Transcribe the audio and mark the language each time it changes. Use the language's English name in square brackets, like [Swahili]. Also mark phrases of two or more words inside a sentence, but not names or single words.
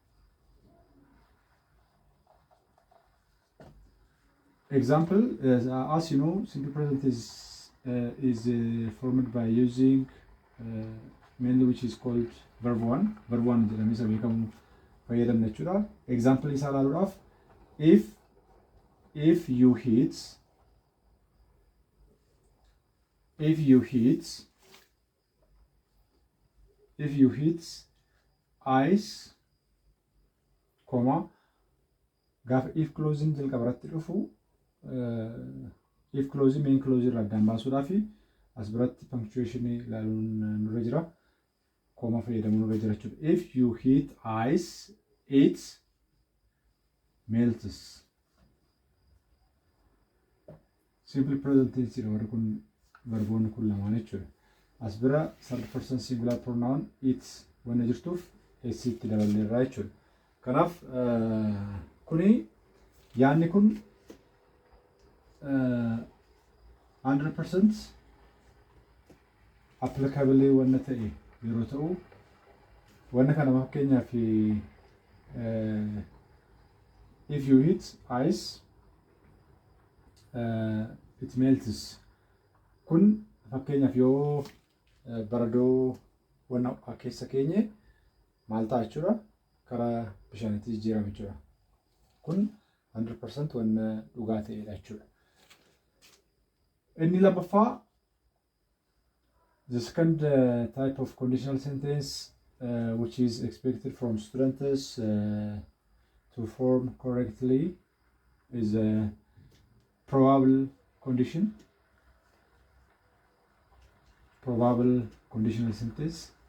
[English] Example, as you know, simple present is formed by using mainly which is called verb one. Verb one [Oromo] jedhamee isa beekamu fayyadamna jechuudha. Example isaa ilaaluudhaaf [English] if you hit ice, [Oromo] comma gaafa [English] if closing [Oromo] jalqabarratti dhufu [English] if clause main clause [Oromo] irraa addaan baasuudhaaf as biratti punctuation ilaaluun nurra jira, comma fayyadamuun nurra jira jechuudha. [English] If you hit ice, it melts. Simple present tense [Oromo] warri kun verboonni kun lamaan jechuudha. As bira [English] third person singular pronoun it [Oromo] wanna jirtuuf s itti daballeerraa jechuudha. Kanaaf kuni yaanni kun 100% applicable wanna ta'e yeroo ta'u wanna kana fakkeenyaaf [English] if you hit ice it melts. [Oromo] Kun fakkeenyaaf yoo baradoo wanna keessa keenye maal ta'a jechuudha, karaa bishaanitti jijjiirama jechuudha. Kun 100% wanna dhugaa ta'edha jechuudha. Inni lammaffaa, [English] the second type of conditional sentence which is expected from students to form correctly is a probable condition. Probable conditional sentence.